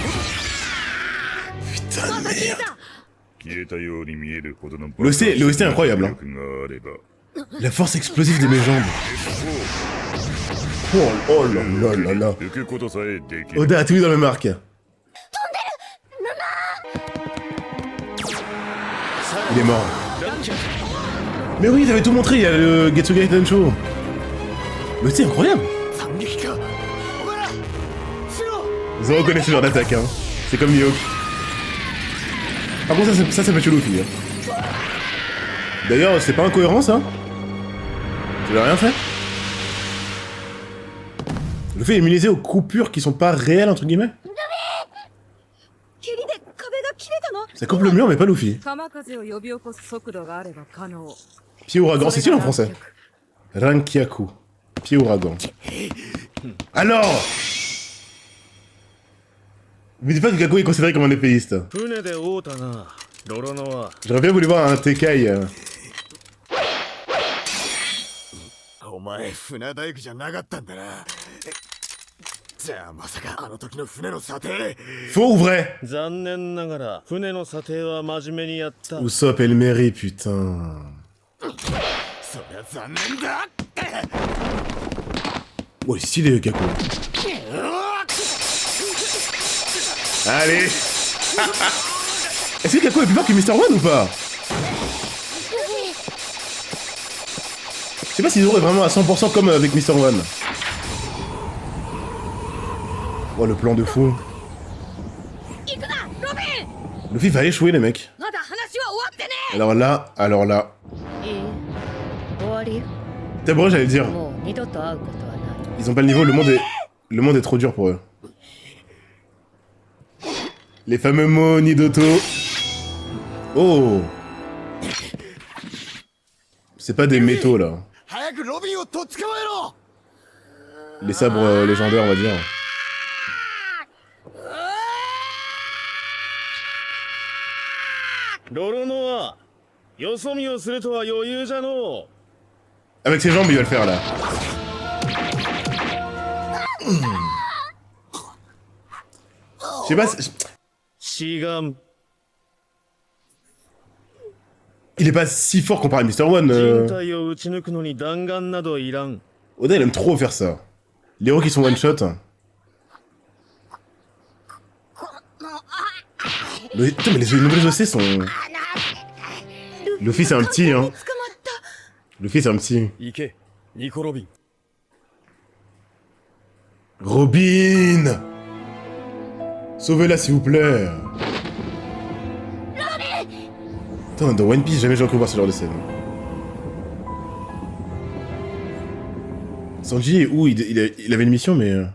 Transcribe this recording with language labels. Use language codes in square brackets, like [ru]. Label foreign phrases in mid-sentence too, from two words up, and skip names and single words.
[fr] Putain de merde. [ja] 消えたように見えるほどの [fr] Le OST est incroyable, hein. [ja] 力があれば [fr] La force explosive de mes jambes. Oh là là là là. [ja] 浮くことさえできる [fr] Oda a tout mis dans le marque. Il est mort. Mais oui, ils avaient tout montré, il y a le Getsuga Tensho. Mais c'est incroyable. [ja] 惨劇かお前らしろ [fr] Zoro connaît ce genre d'attaque, hein. C'est comme Mihawk. Par contre, ça peut tuer Luffy. Hein. D'ailleurs, c'est pas incohérent, ça. Tu l'as rien fait. Luffy est immunisé aux coupures qui sont pas réelles, entre guillemets. [ja] 蹴りで壁が切れたの。 [fr] Ça coupe le mur, mais pas Luffy. [ja] 鎌風を呼び起こす速度があれば可能。 [fr] Pied ouragan, c'est stylé en français. Rankyaku. Pied ouragan. Alors me dis pas que Kaku est considéré comme un épéiste. [ja] 船で会うたなロロノは [fr] J'aurais bien voulu voir un Tekai. [ja] お前船大工じゃなかったんだなじゃあまさかあの時の船の査定 [fr] Faux ou vrai? [ja] 残念ながら船の査定は真面目にやった [fr] Usopp Elmeri, putain. [ja] そりゃ残念だ [fr] Oh, il est stylé le Kaku. Allez. Est-ce que Kaku est plus fort que Mr. One ou pas? Je sais pas si Zoro est vraiment à 100% comme avec Mr. One. Oh, le plan de fou. [ja] 行くなロビン [fr] Luffy va échouer, les mecs. [ja] まだ話は終わってね [fr] Alors là. [ja] いい終わりよ。 [fr] D'abord, j'allais dire, [ja] もう二度と会うことはない。 [fr] ils ont pas le niveau, le monde est trop dur pour eux. Les fameux mots Nidoto. Oh. C'est pas des métaux, là. [ja] 早くロビンをとっ捕まえろ [fr] Les sabres légendaires, on va dire. [ja] ロロノはよそ見をするとは余裕じゃのう [fr] Avec ses jambes, il va le faire, là. Je sais pas, [ja] 志願 [fr] il est pas si fort comparé à Mr. One. [ja] 人体を撃ち抜くのに弾丸などいらん [fr] Oda, il aime trop faire ça. Les héros qui sont one-shot. Putain, mais les nouvelles OC sont... Luffy, c'est un petit, hein. [ja] 捕まった。 [fr] Luffy, c'est un petit. [ja] 行けニコロビン [fr] Robin! Sauvez-la, s'il vous plaît. Putain, dans One Piece, jamais j'ai encore voir ce genre de scène. Sanji, où il avait une mission, mais...